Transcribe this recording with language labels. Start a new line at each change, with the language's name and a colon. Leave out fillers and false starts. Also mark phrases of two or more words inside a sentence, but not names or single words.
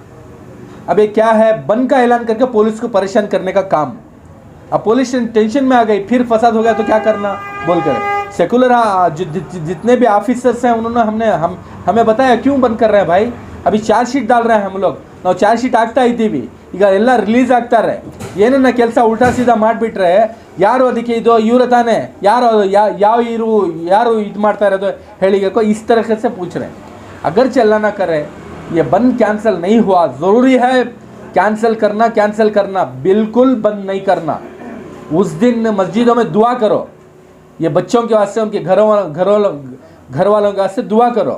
Hindi: अब ये क्या है, बंद का ऐलान करके पुलिस को परेशान करने का काम। अब पुलिस टेंशन में आ गई, फिर फसाद हो गया तो क्या करना बोलकर सेकुलर जितने भी ऑफिसर्स हैं उन्होंने हमें बताया क्यों बंद कर रहे हैं भाई। अभी चार्जशीट डाल रहे हैं हम लोग,
Kannada: ನಾವು ಚಾರ್ಜ್ಶೀಟ್ ಆಗ್ತಾ ಇದ್ದೀವಿ, ಈಗ ಎಲ್ಲ ರಿಲೀಸ್ ಆಗ್ತಾರೆ, ಏನೇನ ಕೆಲಸ ಉಲ್ಟಾ ಸೀದಾ ಮಾಡಿಬಿಟ್ರೆ ಯಾರು ಅದಕ್ಕೆ ಇದು ಇವರು ತಾನೆ, ಯಾರು ಇದು ಮಾಡ್ತಾ ಇರೋದು ಹೇಳಿಗೋ,
Hindi: इस तरह से पूछ रहे हैं। अगर चलना ना करे, ये बंद कैंसिल नहीं हुआ, ज़रूरी है कैंसिल करना, बिल्कुल बंद नहीं करना। उस दिन मस्जिदों में दुआ करो, ये बच्चों के वास्ते, उनके घर वालों के वास्ते दुआ करो।